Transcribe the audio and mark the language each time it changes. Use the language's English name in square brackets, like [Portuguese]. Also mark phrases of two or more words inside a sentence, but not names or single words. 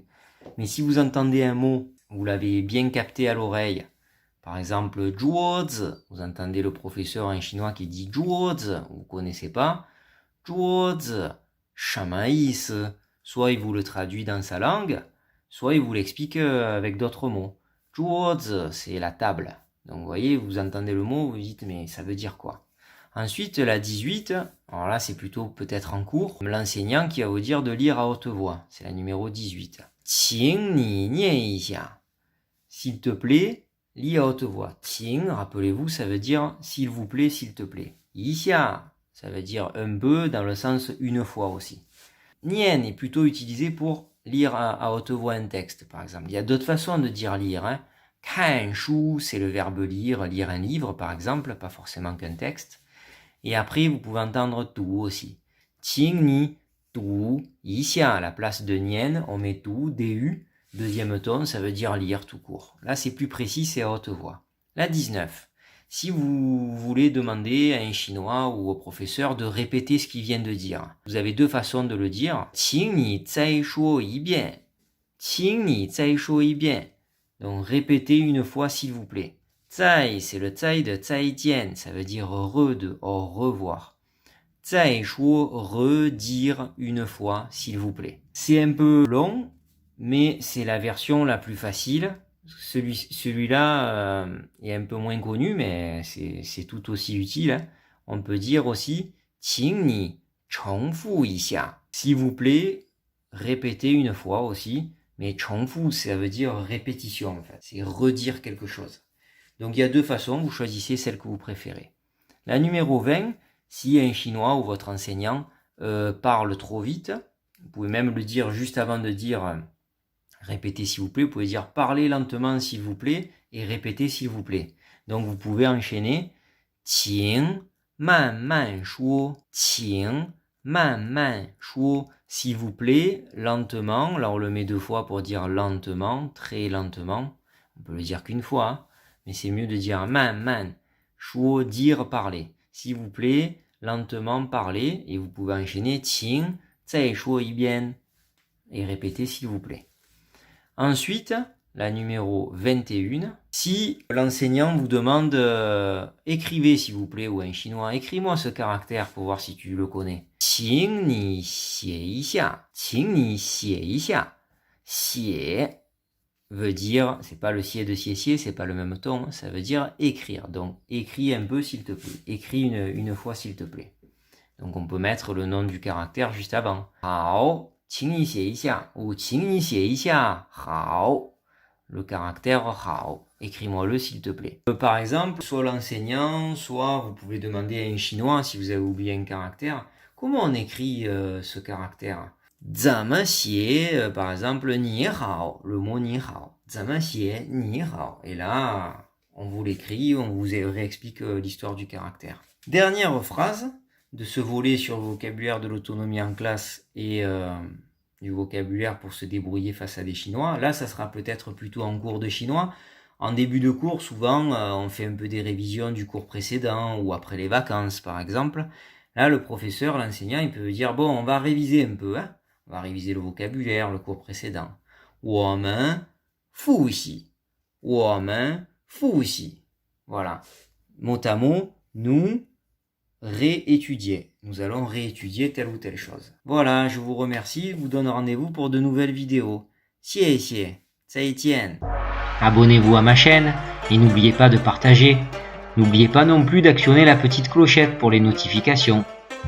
[French] Mais si vous entendez un mot, vous l'avez bien capté à l'oreille, par exemple, zhuozi, vous entendez le professeur en chinois qui dit zhuozi, vous ne connaissez pas, zhuozi, [Chinese] 什么意思, [French] soit il vous le traduit dans sa langue, soit il vous l'explique avec d'autres mots. Zhuozi, c'est la table. Donc vous voyez, vous entendez le mot, vous dites mais ça veut dire quoi? Ensuite, la 18, alors là c'est plutôt peut-être en cours, l'enseignant qui va vous dire de lire à haute voix, c'est la numéro 18. [Chinese] 请你念一下. [French] S'il te plaît, lis à haute voix. 请, rappelez-vous, ça veut dire s'il vous plaît, s'il te plaît. [Chinese] 一下, [French] ça veut dire un peu dans le sens une fois aussi. Nian est plutôt utilisé pour lire à haute voix un texte, par exemple. Il y a d'autres façons de dire lire, hein. [Chinese] 看书, [French] c'est le verbe lire, lire un livre par exemple, pas forcément qu'un texte. Et après, vous pouvez entendre tu aussi. [Chinese] 请你读一下, [French] à la place de nian, on met tu, du, deuxième ton, ça veut dire lire tout court. Là, c'est plus précis, c'est à haute voix. La 19. Si vous voulez demander à un chinois ou au professeur de répéter ce qu'il vient de dire, vous avez deux façons de le dire. [Chinese] 请你再说一遍. 请你再说一遍. [French] Donc répétez une fois s'il vous plaît. Zai, c'est le zai de zaijian, ça veut dire de au revoir. [Chinese] 再说, [French] redire une fois s'il vous plaît. C'est un peu long, mais c'est la version la plus facile. Celui-là est un peu moins connu, mais c'est tout aussi utile. Hein. On peut dire aussi [Chinese] 请你重复一下. [French] S'il vous plaît, répétez une fois aussi. Mais 重复, ça veut dire répétition en fait. C'est redire quelque chose. Donc il y a deux façons, vous choisissez celle que vous préférez. La numéro 20, si un chinois ou votre enseignant parle trop vite, vous pouvez même le dire juste avant de dire répétez s'il vous plaît, vous pouvez dire parlez lentement s'il vous plaît et répétez s'il vous plaît. Donc vous pouvez enchaîner [Chinese] 请慢慢说, 请慢慢说, [French] s'il vous plaît, lentement. Là on le met deux fois pour dire lentement, très lentement. On peut le dire qu'une fois, hein, mais c'est mieux de dire [Chinese] 慢慢说, [French] dire parler. S'il vous plaît, lentement parler, et vous pouvez enchaîner [Chinese] 请再说一遍 [French] et répéter s'il vous plaît. Ensuite, la numéro 21, si l'enseignant vous demande écrivez s'il vous plaît, ou un chinois, écris-moi ce caractère pour voir si tu le connais. 请你写一下, 请你写一下. 写 veut dire, c'est pas le sié de sié, c'est pas le même ton, ça veut dire écrire. Donc écris un peu s'il te plaît, écris une fois s'il te plaît. Donc on peut mettre le nom du caractère juste avant. [Chinese] 好请你写一下 ou 请你写一下好 [French] le caractère [Chinese] 好 [French] écris-moi-le s'il te plaît. Par exemple, soit l'enseignant, soit vous pouvez demander à un chinois si vous avez oublié un caractère, comment on écrit ce caractère? [Chinese] 怎么写 [French] par exemple 你好 le mot [Chinese] 你好 怎么写你好 [French] et là on vous l'écrit, on vous réexplique l'histoire du caractère. Dernière phrase de ce volet sur le vocabulaire de l'autonomie en classe et du vocabulaire pour se débrouiller face à des Chinois. Là, ça sera peut-être plutôt en cours de chinois. En début de cours, souvent, on fait un peu des révisions du cours précédent ou après les vacances, par exemple. Là, le professeur, l'enseignant, il peut dire, bon, on va réviser un peu, hein. On va réviser le vocabulaire, le cours précédent. [Chinese] 我们复习. 我们复习. [French] Voilà. Mot à mot, nous réétudier. Nous allons réétudier telle ou telle chose. Voilà, je vous remercie, je vous donne rendez-vous pour de nouvelles vidéos. [Chinese] 谢谢，再见. [French] Abonnez-vous à ma chaîne et n'oubliez pas de partager. N'oubliez pas non plus d'actionner la petite clochette pour les notifications.